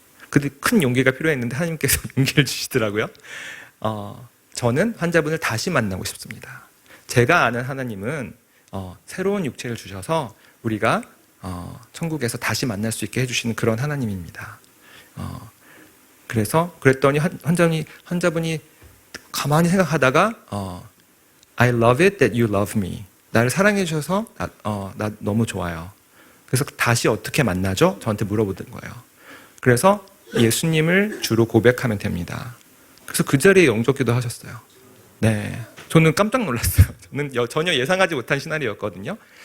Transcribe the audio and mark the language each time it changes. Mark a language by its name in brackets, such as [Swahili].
[Korean] 근데 큰 용기가 필요했는데 하나님께서 용기를 주시더라고요. 저는 환자분을 다시 만나고 싶습니다. 제가 아는 하나님은 새로운 육체를 주셔서 우리가 천국에서 다시 만날 수 있게 해주시는 그런 하나님입니다. 그랬더니 환자분이 가만히 생각하다가 [English] I love it that you love me. [Korean] 나를 사랑해 주셔서 나 너무 좋아요. 그래서 다시 어떻게 만나죠? 저한테 물어보던 거예요. 그래서 예수님을 주로 고백하면 됩니다. 그래서 그 자리에 영접기도 하셨어요. 네, 저는 깜짝 놀랐어요. 저는 전혀 예상하지 못한 시나리오였거든요.